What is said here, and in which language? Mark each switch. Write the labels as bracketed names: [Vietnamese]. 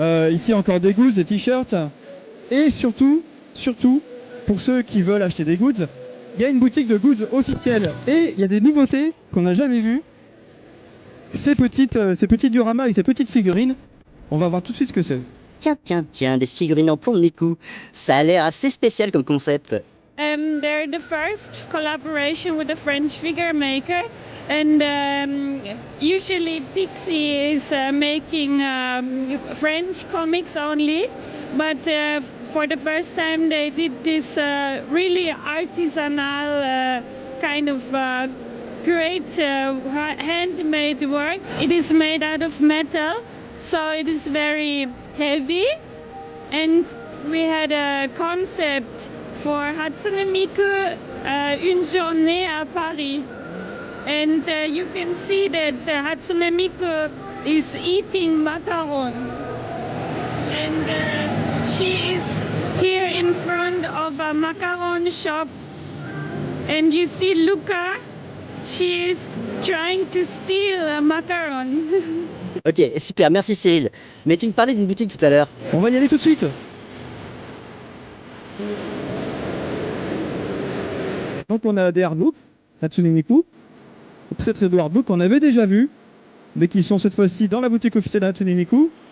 [French] Ici, encore des goods, des t-shirts. Et surtout, pour ceux qui veulent acheter des goods, il y a une boutique de goods officielle. Et il y a des nouveautés qu'on n'a jamais vues. Ces petits dioramas et ces petites figurines, on va voir tout de suite ce que c'est. Tiens, des figurines en plomb de Miku. Ça a l'air assez spécial comme concept. [English] They're the first collaboration with a French figure maker. And usually Pixie is making French comics only. But for the first time they did this really artisanal kind of great handmade work. It is made out of metal, so it is very heavy. And we had a concept for Hatsune Miku, Une journée à Paris. And you can see that Hatsune Miku is eating macaron. And she is here in front of a macaron shop. And you see Luca, she is trying to steal a macaron. [French] Ok, super, merci Cyril. Mais tu me parlais d'une boutique tout à l'heure. On va y aller tout de suite. Donc on a des artbooks, Hatsune Miku. Très très beaux artbooks qu'on avait déjà vus, mais qui sont cette fois-ci dans la boutique officielle de Hatsune Miku.